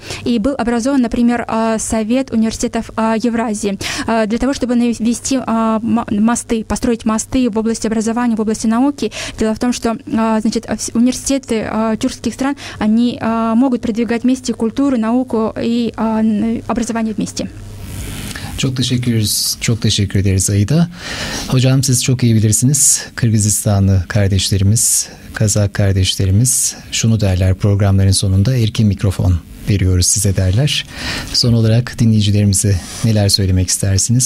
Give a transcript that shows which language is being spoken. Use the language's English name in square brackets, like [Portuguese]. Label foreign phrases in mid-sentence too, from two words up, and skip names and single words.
[Russian] И был образован, например, Совет университетов Евразии для того, чтобы навести мосты, построить мосты в области образования, в области науки. Дело в том, что, значит, университеты тюркских стран, они могут продвигать вместе культуру, науку и образование вместе. [Turkish] Çok teşekkür ederiz Aida. Hocam siz çok iyi bilirsiniz. Kırgızistanlı kardeşlerimiz, Kazak kardeşlerimiz şunu derler programların sonunda: erkin mikrofon veriyoruz size derler. Son olarak dinleyicilerimize neler söylemek istersiniz?